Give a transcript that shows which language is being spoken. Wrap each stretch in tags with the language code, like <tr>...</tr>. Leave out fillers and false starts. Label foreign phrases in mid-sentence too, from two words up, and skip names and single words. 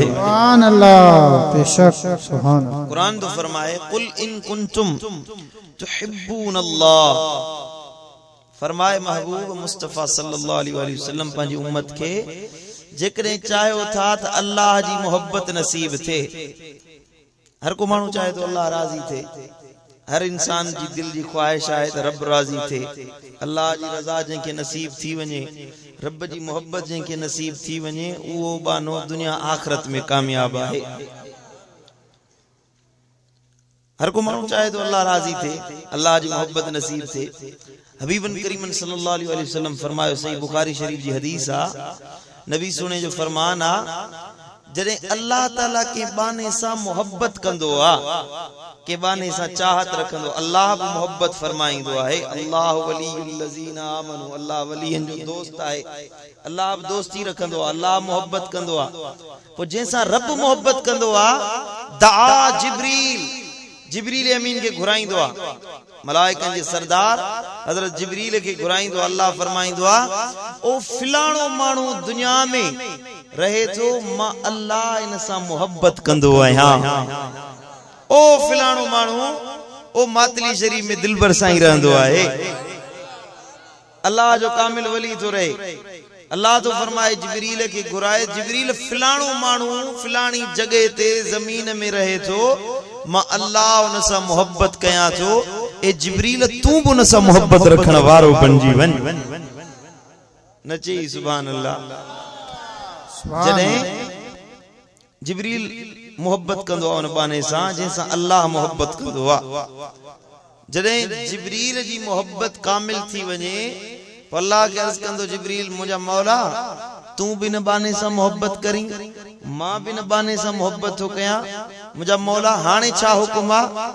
<ar>سبحان الله, बेशक सुभान।</ar> <sd>क़ुरान तो फरमाए</sd> <ar>قل إن كنتم تحبون الله,</ar> <sd>फरमाए महबूब मुस्तफ़ा</sd> <ar>صلى الله عليه وسلم</ar> <sd>पंहिंजी उम्मत खे जेकॾहिं चाहियो था त अल्लाह जी मोहब्बत नसीब थे। हर को माण्हू चाहे तो अल्लाह राज़ी थे, हर इंसान जी दिल जी ख्वाहिश आहे त रब राज़ी थे, अल्लाह जी रज़ा जंहिंखे नसीब थी वञे, रब जी मोहब्बत जंहिंखे नसीब थी वञे, उहो बानो दुनिया आख़िरत में कामयाब आहे। हर को माण्हू चाहे तो अल्लाह राज़ी थे, अल्लाह जी मोहब्बत नसीब थे।</sd> <ar>حبيباً كريماً صلى الله عليه وسلم</ar> <sd>फरमायो, सही बुखारी शरीफ जी हदीस आ, नबी सुने जो फरमान आ, जॾहिं अल्लाह ताला के बाने सां मोहब्बत कंदो आ, के बाने सां चाहत रखंदो, अल्लाह भी मोहब्बत फरमाईंदो आहे।</sd> <ar>الله ولي الذين آمنوا,</ar> <sd>अल्लाह वलीयन जो दोस्त आहे, अल्लाह भी दोस्ती रखंदो आ, अल्लाह मोहब्बत कंदो आ। पोइ जंहिंसां रब मोहब्बत कंदो आ, दआ जिब्रील, जिब्रील अमीन के घुराईंदो आ, मलाइकन जे सरदार हजरत जिब्रील के घुराईंदो, अल्लाह फरमाईंदो आ, ओ फिलाणो माण्हू दुनिया में रहे थो, मां अल्लाह इन सां मोहब्बत कंदो आहियां। ओ फिलाणो माण्हू ओ मातली शरीफ में दिलबर साईं रहंदो आहे, अल्लाह जो कामिल वली तो रहे। अल्लाह तो फरमाए जिब्रील के घुराए, जिब्रील फिलाणो माण्हू फिलाणी जगह ते जमीन में रहे थो, मां अल्लाह उन सां मोहब्बत कयां थो। ए जिब्रील तू भी उन सां मोहब्बत रखण वारो बणजी वञ। न चई</sd> <ar>سبحان الله.</ar> <sd>जॾहिं जिब्रील मोहब्बत कंदो आहे उन बाने सां जंहिंसां अल्लाह मोहब्बत कंदो आहे, जॾहिं जिब्रील जी मोहब्बत कामिल थी वञे, अल्लाह के अर्ज़ कंदो, जिब्रील मुंहिंजा मौला तू भी न बाने सां मोहब्बत करी, मां भी न बाने सां मोहब्बत थो कयां, मुंहिंजा मौला हाणे छा हुकुम आ?</sd>